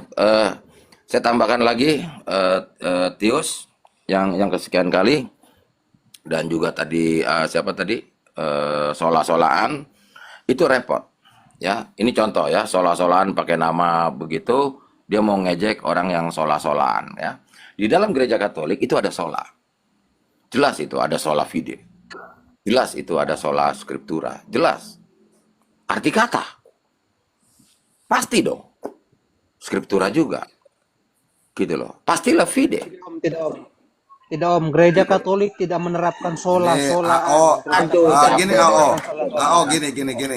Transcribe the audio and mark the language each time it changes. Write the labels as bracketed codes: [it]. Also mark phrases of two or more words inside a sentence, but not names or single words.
[id] Saya tambahkan lagi Tius yang kesekian kali, dan juga tadi siapa tadi sola-solaan itu repot ya. Ini contoh ya, sola-solaan pakai nama begitu, dia mau ngejek orang yang sola-solaan ya. Di dalam gereja Katolik itu ada sola, jelas itu ada [la] sola fide, [id] jelas itu ada [la] sola scriptura, [id] jelas arti kata pasti dong, scriptura juga gitu loh, pastilah fide. Tidak om, gereja Katolik tidak menerapkan sola. Gini.